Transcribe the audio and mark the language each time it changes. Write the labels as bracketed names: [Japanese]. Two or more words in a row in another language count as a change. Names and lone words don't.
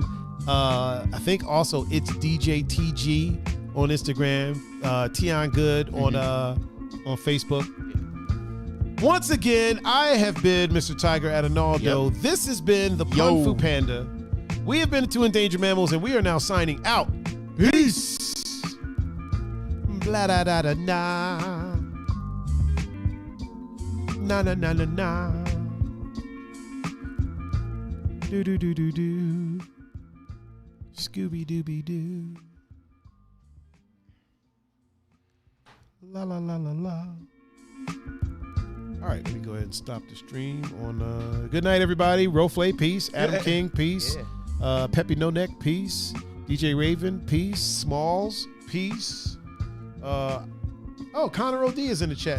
[English] I think also it's DJ TG on Instagram, Tion Good on Facebook. Once again, I have been Mr. Tiger Adinaldo. Yep. This has been the Pun-Fu-Panda. We have been the Two Endangered Mammals, and we are now signing out. Peace. Blah da da da na. na na na na na. Do do do do do. Scooby Dooby Doo. La la la la la. All right, let me go ahead and stop the stream on good night, everybody. Roflay, peace. Adam King, peace. Peppy No Neck, peace. DJ Raven, peace. Smalls, peace. Connor OD is in the chat now.